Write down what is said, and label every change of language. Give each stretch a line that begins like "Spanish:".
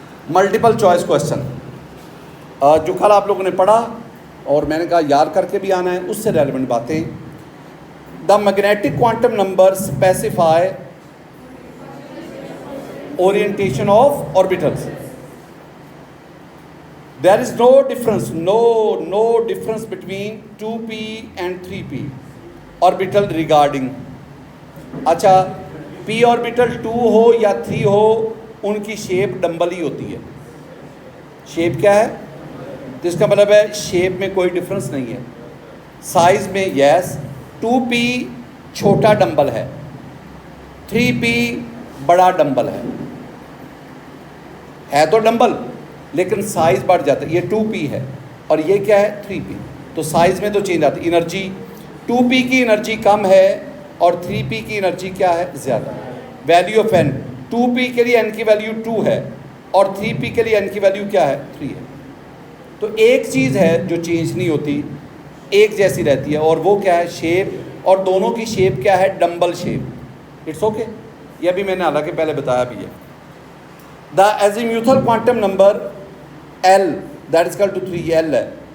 Urdu: Multiple choice question جو کل آپ لوگوں نے پڑھا اور میں نے کہا یاد کر کے بھی آنا ہے، اس سے ریلیونٹ باتیں.
English: The magnetic quantum number specify orientation of orbitals. There is no difference between 2p and 3p orbital regarding.
Urdu: اچھا p orbital 2 ہو یا 3 ہو، ان کی شیپ ڈمبل ہی ہوتی ہے. شیپ کیا ہے؟ تو اس کا مطلب ہے شیپ میں کوئی ڈفرنس نہیں ہے. سائز میں یس 2p چھوٹا ڈمبل ہے، 3p بڑا ڈمبل ہے تو ڈمبل لیکن سائز بڑھ جاتا ہے. یہ 2p ہے، اور یہ کیا ہے 3p. تو سائز میں تو چینج آتی ہے. انرجی 2p کی انرجی کم ہے اور 3p کی انرجی کیا ہے زیادہ. ویلیو آف n 2p کے لیے n کی ویلیو 2 ہے اور 3p کے لیے n کی ویلیو کیا ہے 3 ہے. تو ایک چیز ہے جو چینج نہیں ہوتی, ایک جیسی رہتی ہے, اور وہ کیا ہے شیپ, اور دونوں کی شیپ کیا ہے ڈمبل شیپ.
English: it's okay,
Urdu: یہ بھی میں نے حالانکہ پہلے بتایا بھی ہے.
English: The azimuthal quantum number L that is equal to 3L ہے.